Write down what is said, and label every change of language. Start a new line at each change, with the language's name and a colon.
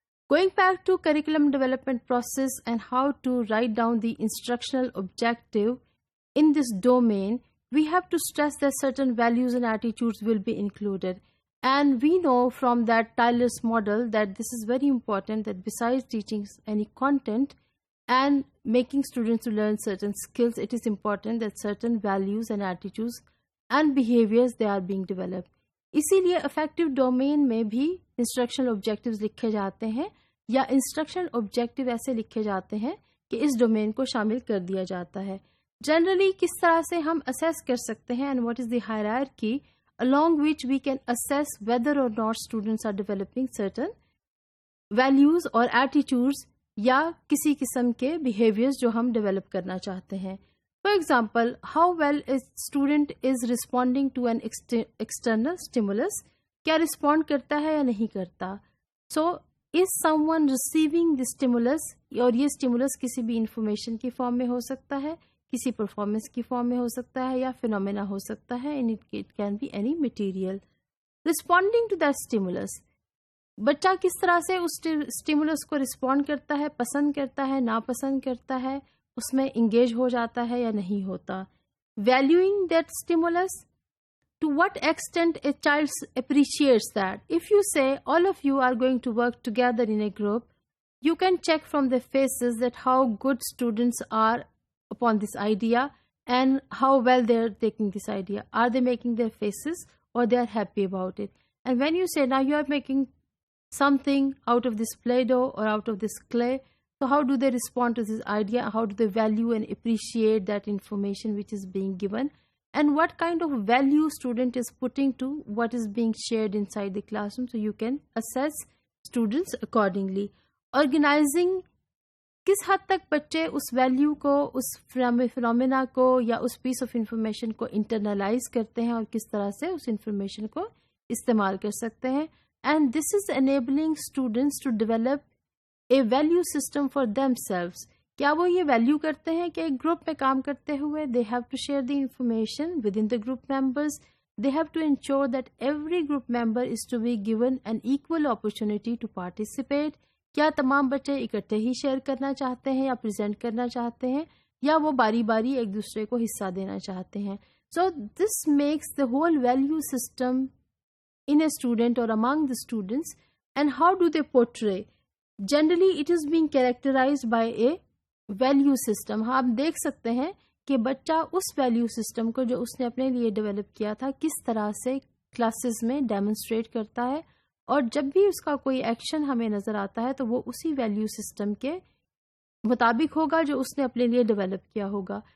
English: Going back to curriculum development process and how to write down the instructional objective in this domain, we have to stress that certain values and attitudes will be included. And we know from that Tyler's model that this is very important, that besides teaching any content and making students to learn certain skills, it is important that certain values and attitudes and behaviors they are being developed.
Urdu: اسی لیے effective domain میں بھی instructional objectives لکھے جاتے ہیں یا instructional objective ایسے لکھے جاتے ہیں کہ اس ڈومین کو شامل کر دیا جاتا ہے. جنرلی کس طرح سے ہم اسیس کر سکتے ہیں
English: and what is the hierarchy along which we can assess whether or not students are developing certain values or attitudes
Urdu: یا کسی قسم کے behaviors جو ہم ڈیولپ کرنا چاہتے ہیں.
English: For example, how well a student is responding to an external stimulus.
Urdu: کیا respond کرتا ہے یا نہیں کرتا.
English: So, is someone receiving the stimulus,
Urdu: اور یہ stimulus کسی بھی information کی فارم میں ہو سکتا ہے, کسی پرفارمنس کی فارم میں ہو سکتا ہے یا فینومینا ہو سکتا ہے,
English: and it can be any material. Responding to that stimulus.
Urdu: بچہ کس طرح سے اس stimulus کو respond کرتا ہے, پسند کرتا ہے, ناپسند کرتا ہے, اس میں انگیج ہو جاتا ہے یا نہیں ہوتا.
English: Valuing that stimulus, to what extent a child appreciates that. If you say all of you are going to work together in a group, you can check from their faces that how good students are upon this idea and how well they are taking this idea. Are they making their faces or they are happy about it? And when you say now you are making something out of this Play-Doh or out of this clay, so how do they respond to this idea? How do they value and appreciate that information which is being given? And what kind of value student is putting to what is being shared inside the classroom, so you can assess students accordingly.
Urdu: Organizing, کس حد تک بچے اس value کو, اس phenomena کو یا اس پیس of information کو internalise کرتے ہیں اور کس طرح سے اس انفارمیشن کو استعمال کر سکتے ہیں.
English: And this is enabling students to develop a value system for themselves.
Urdu: کیا وہ یہ ویلیو کرتے ہیں کہ ایک گروپ میں کام کرتے ہوئے
English: They have to share the information within the group members, they have to ensure that every group member is to be given an equal opportunity to participate.
Urdu: کیا تمام بچے اکٹھے ہی شیئر کرنا چاہتے ہیں یا پریزنٹ کرنا چاہتے ہیں, یا وہ باری باری ایک دوسرے کو حصہ دینا چاہتے ہیں.
English: So this makes the whole value system in a student or among the students. And how do they portray? Generally it is being characterized by a value system.
Urdu: ہاں آپ دیکھ سکتے ہیں کہ بچہ اس ویلیو سسٹم کو جو اس نے اپنے لیے ڈیولپ کیا تھا کس طرح سے کلاسز میں ڈیمونسٹریٹ کرتا ہے, اور جب بھی اس کا کوئی ایکشن ہمیں نظر آتا ہے تو وہ اسی ویلیو سسٹم کے مطابق ہوگا جو اس نے اپنے لیے ڈیولپ کیا ہوگا.